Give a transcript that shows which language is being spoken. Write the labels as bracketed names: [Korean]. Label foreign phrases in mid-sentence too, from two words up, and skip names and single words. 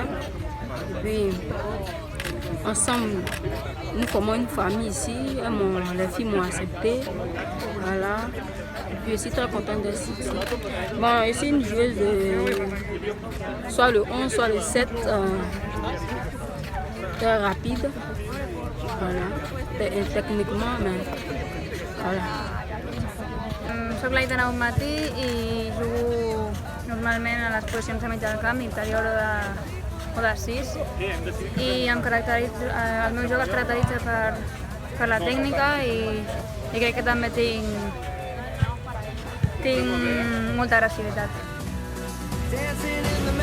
[French] Et puis, ensemble, nous formons une famille ici, les filles m'ont accepté, voilà. Et puis je suis très contente d'être ici. Bon, je suis une joueuse de soit le 11, soit le 7, très rapide, voilà, techniquement, mais voilà. [Catalan] Soc l'Aitana Umati i jugo normalment a les posicions de mig del camp, interior o de 6 i el meu joc es caracteritza per la tècnica i crec que també tinc molta agressivitat.